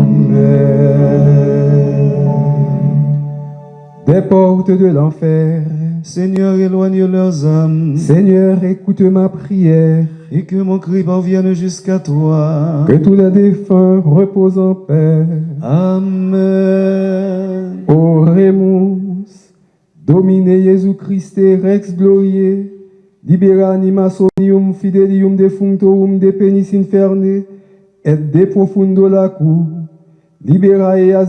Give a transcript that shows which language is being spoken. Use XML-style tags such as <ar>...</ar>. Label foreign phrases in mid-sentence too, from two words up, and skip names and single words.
<fr>Amen. Des portes de l'enfer, Seigneur, éloigne leurs âmes. Seigneur, écoute ma prière. Et que mon cri parvienne jusqu'à toi. Que tous les défunts reposent en paix. Amen.</fr> <la>Oremus, Domine Jésus Christe Rex Gloriae, libera anima somnium fidelium defunctorum de penis inferne, et de profundo lacu, libera eas</la>